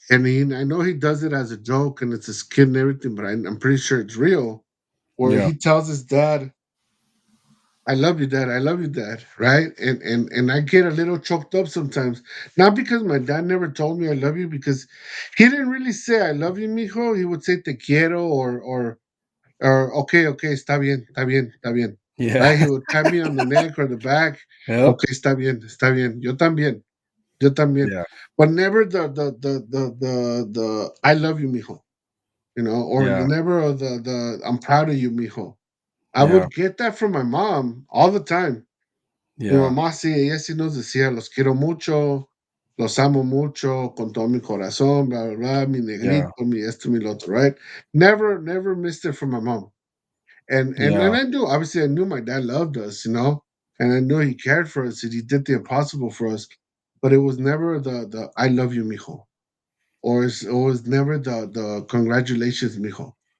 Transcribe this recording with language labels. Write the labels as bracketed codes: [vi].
[en] And I know he does it as a joke and it's a skit and everything, but I'm pretty sure it's real. Where Yeah. he tells his dad, "I love you, dad. I love you, dad." Right? And I get a little choked up sometimes, not because my dad never told me I love you, because he didn't really say I love you, mijo. He would say [es] te quiero [en] or okay, okay, [es] está bien, está bien, está bien. [en] Right? He Yeah. would pat me on the neck or the back. Yep. [es] Okay, está bien. Yo también. [en] Yeah. But never the I love you, mijo. Or the Yeah. never or the I'm proud of you, mijo. I Yeah. would get that from my mom all the time. [es] Mi [en] Yeah. [es] mamá sí, ella sí nos decía, los quiero mucho, los amo mucho, con todo mi corazón, blah, blah, blah, mi [en] Yeah. [es] negrito, mi esto, mi lo otro, right? [en] Never missed it from my mom. And Yeah. I knew, obviously, I knew my dad loved us, and I knew he cared for us and he did the impossible for us. But it was never the I love you, mijo, or it was never the congratulations, mijo.